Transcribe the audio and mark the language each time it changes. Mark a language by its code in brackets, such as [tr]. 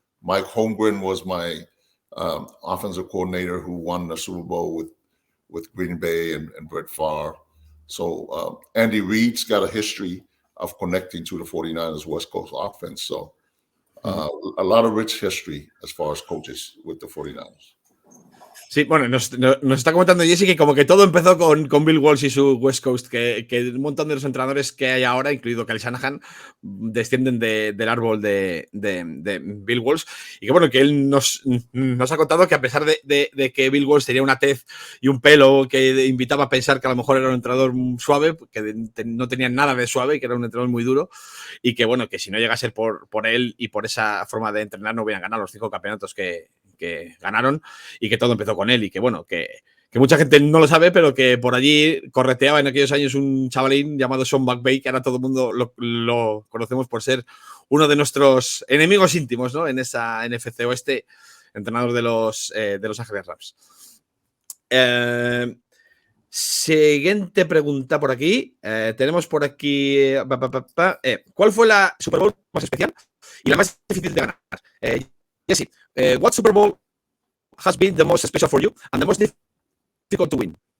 [en] Mike Holmgren was my offensive coordinator who won the Super Bowl with Green Bay and Brett Favre. So Andy Reid's got a history of connecting to the 49ers West Coast offense. So a lot of rich history as far as coaches with the 49ers. [es] Sí, bueno, nos está comentando Jesse que como que todo empezó con Bill Walsh y su West Coast, que un montón de los entrenadores que hay ahora, incluido Kyle Shanahan, descienden del árbol de Bill Walsh, y que bueno, que él nos ha contado que a pesar de que Bill Walsh tenía una tez y un pelo que invitaba a pensar que a lo mejor era un entrenador suave, que no tenía nada de suave y que era un entrenador muy duro, y que bueno, que si no llega a ser por él y por esa forma de entrenar no hubieran ganado los 5 campeonatos que ganaron, y que todo empezó con él, y que bueno, que mucha gente no lo sabe, pero que por allí correteaba en aquellos años un chavalín llamado Sean McVay, que ahora todo el mundo lo conocemos por ser uno de nuestros enemigos íntimos, ¿no? En esa NFC Oeste, entrenador de los Ángeles Rams. Siguiente pregunta por aquí. Tenemos por aquí ¿cuál fue la Super Bowl más especial y la más difícil de ganar? [en] Jesse, what Super Bowl has been the most special for you and the most difficult to win?